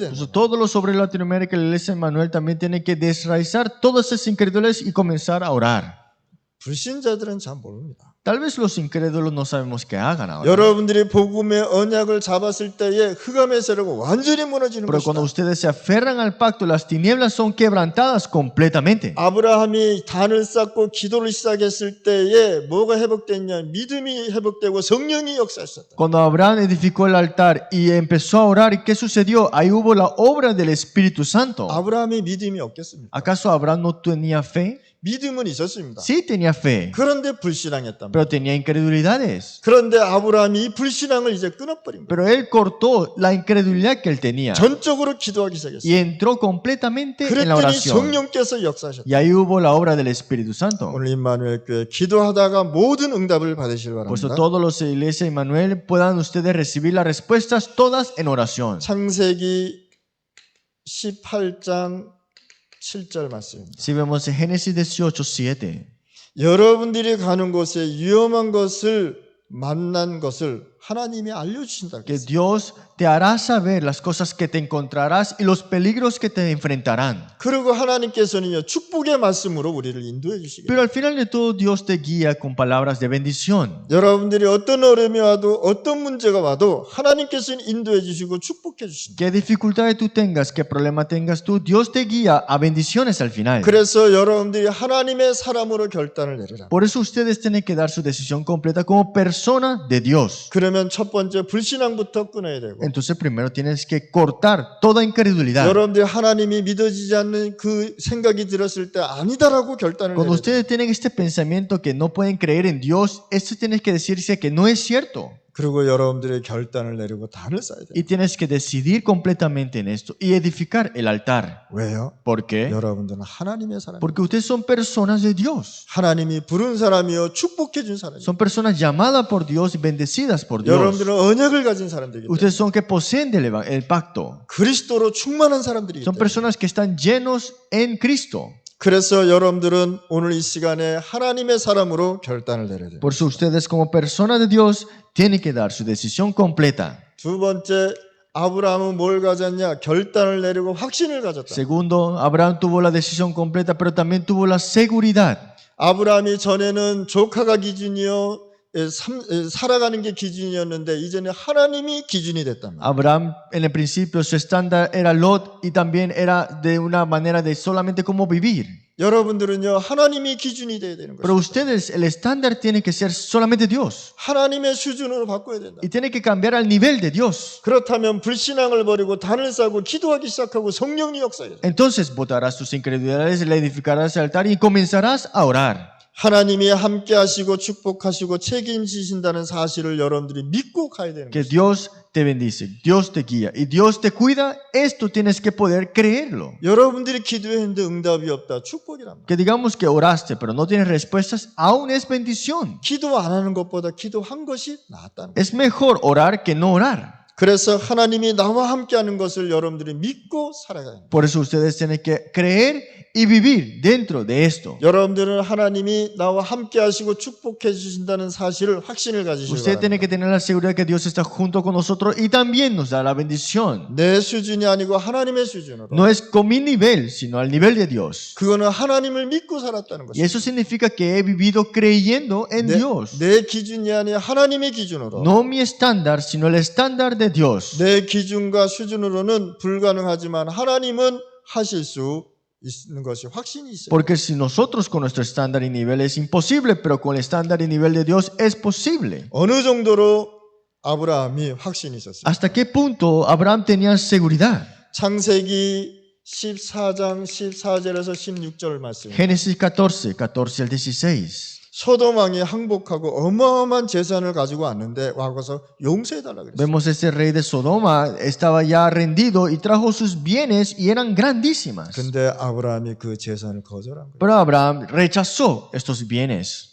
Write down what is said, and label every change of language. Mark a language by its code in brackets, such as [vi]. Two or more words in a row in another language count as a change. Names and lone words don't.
[es] Por [ko] 된다. [es] eso todos los sobre Latinoamérica, la iglesia de Manuel también tienen que desraizar todas esas incrédulas y comenzar a orar. [ko] 불신자들은 잘 모릅니다. [es] Tal vez los incrédulos no sabemos qué hagan ahora. [ko] 여러분들이 복음의 언약을 잡았을 때에 흑암의 세력은 완전히 무너지는 [es] Pero cuando [ko] 것이다. [es] ustedes se aferran al pacto, las tinieblas son quebrantadas completamente. [ko] 아브라함이 단을 쌓고 기도를 시작했을 때에 뭐가 회복됐냐? 믿음이 회복되고 성령이 역사했었다. [es] Cuando Abraham edificó el altar y empezó a orar, ¿y qué sucedió? Ahí hubo la obra del Espíritu Santo. [ko] 아브라함이 믿음이 없겠습니까? [es] ¿Acaso Abraham no tenía fe? [ko] 믿음은 있었습니다. [es] Sí tenía fe, [ko] 그런데 불신앙했단 말이에요. [es] pero tenía incredulidades. [ko] 그런데 아브라함이 이 불신앙을 이제 끊어버린 거예요. [es] Pero él cortó la incredulidad que él tenía [ko] 전적으로 기도하기 [es] y [ko] 시작했어요. [es] entró completamente en la [ko] 그랬더니 [es] oración. [ko] 성령께서 역사하셨다. [es] Y ahí hubo la obra del Espíritu Santo. [ko] 오늘 임마누엘 교회 기도하다가 모든 응답을 받으시길 [es] Por eso [ko] 바랍니다. [es] todos los de Iglesia Emmanuel puedan ustedes recibir las respuestas todas en oración. [ko] 창세기 18장 7절 말씀입니다. [es] Si vemos en Génesis 18:7, [ko] 여러분들이 가는 곳에 위험한 것을 만난 것을 하나님이 알려주신다. [es] que Dios te hará saber las cosas que te encontrarás y los peligros que te enfrentarán. [ko] 그리고 하나님께서는요, 축복의 말씀으로 우리를 인도해 주시겠어요. [es] Pero al final de todo, Dios te guía con palabras de bendición. [ko] 여러분들이 어떤 어려움이 와도 어떤 문제가 와도 하나님께서는 인도해 주시고 축복해 주신다. [es] Qué dificultades tú tengas, qué problema tengas tú, Dios te guía a bendiciones al final. [ko] 그래서 여러분들이 하나님의 사람으로 결단을 내리라. [es] Por eso ustedes tienen que dar su decisión completa como persona de Dios. [ko] 그러면 첫 번째 불신앙부터 끊어야 되고, [es] Entonces primero tienes que cortar toda incredulidad. [ko] 여러분들이 하나님이 믿어지지 않는 그 생각이 들었을 때 아니다라고 결단을 [es] Cuando [ko] 내려야 돼요. [es] ustedes tienen este pensamiento que no pueden creer en Dios, esto tienes que decirse que no es cierto. [ko] 그리고 여러분들의 결단을 내리고 단을 쌓아야 돼요. [es] Y tienes que decidir completamente en esto y edificar el altar. [ko] 왜요? [es] ¿Por qué? [ko] 여러분들은 하나님의 사람이에요. [es] Porque ustedes son personas de Dios. [ko] 하나님이 부른 사람이요 축복해 준 사람이에요. [es] Son personas llamadas por Dios y bendecidas por Dios. [ko] 여러분들은 언약을 가진 사람들이기 때문에 [es] Ustedes son que poseen el pacto. [ko] 그리스도로 충만한 사람들이기 [es] Son [ko] 때문에 [es] personas que están llenos en Cristo. [ko] 그래서 여러분들은 오늘 이 시간에 하나님의 사람으로 결단을 내려야 돼요. [es] Por eso ustedes como personas de Dios tienen que dar su decisión completa. [ko] 두 번째, 아브라함은 뭘 가졌냐? 결단을 내리고 확신을 가졌다. [es] Segundo, Abraham tuvo la decisión completa, pero también tuvo la seguridad. [ko] 아브라함이 전에는 조카가 기준이요, 살아가는 게 기준이었는데 이제는 하나님이 기준이 됐단 말이에요. [es] Abraham en el principio su estándar era Lot y también era de una manera de solamente cómo vivir. [ko] 여러분들은요, 하나님이 기준이 돼야 되는 [es] Pero [ko] 거예요. [es] ustedes, el estándar tiene que ser solamente Dios. [ko] 하나님의 수준으로 바꿔야 된다. [es] Y tiene que cambiar al nivel de Dios. [ko] 그렇다면 불신앙을 버리고 단을 쌓고 기도하기 시작하고 성령이 역사해요. [es] Entonces botarás tus incredulidades, le edificarás el altar y comenzarás a orar. [ko] 하나님이 함께 하시고 축복하시고 책임지신다는 사실을 여러분들이 믿고 가야 되는 [es] Que [ko] 거예요. [es] Dios te bendice, Dios te guía y Dios te cuida. Esto tienes que poder creerlo. [ko] 여러분들이 기도했는데 응답이 없다. 축복이란 말이에요. [es] Que digamos que oraste pero no tienes respuestas, aún es bendición. [ko] 기도 안 하는 것보다 기도한 것이 낫다는 거예요. [es] Es mejor orar que no orar. [ko] 그래서 하나님이 나와 함께 하는 것을 여러분들이 믿고 살아가야 합니다. [es] Por eso ustedes tienen que creer y vivir dentro de esto. [ko] 여러분들은 하나님이 나와 함께 하시고 축복해 주신다는 사실을 확신을 가지시기 [es] Usted tiene [ko] 바랍니다. [es] que tener la seguridad que Dios está junto con nosotros y también nos da la bendición. [ko] 내 수준이 아니고 하나님의 수준으로. [es] No es con mi nivel, sino al nivel de Dios. [ko] 그거는 하나님을 믿고 살았다는 [es] Y [ko] 것입니다. [es] eso significa que he vivido creyendo en Dios. [ko] 내 기준이 아니라 하나님의 기준으로. [es] No mi estándar, sino el estándar de Dios. [ko] 내 기준과 수준으로는 불가능하지만 하나님은 하실 수 있는 것이 확신이 있어요. [es] Porque si nosotros con nuestro estándar y nivel es imposible, pero con el estándar y nivel de Dios es posible. [ko] 어느 정도로 아브라함이 확신이 있었어요. [es] ¿Hasta qué punto Abraham tenía seguridad? [ko] 창세기 14장 14절에서 16절 말씀. [es] Génesis 14, 14 al 16. [ko] 소돔 왕이 항복하고 어마어마한 재산을 가지고 왔는데 와서 용서해달라 그랬어요. [es] Vemos ese rey de Sodoma, estaba ya rendido y trajo sus bienes y eran grandísimas. [ko] 근데 아브라함이 그 재산을 거절한 거예요. [es] Pero Abraham rechazó estos bienes.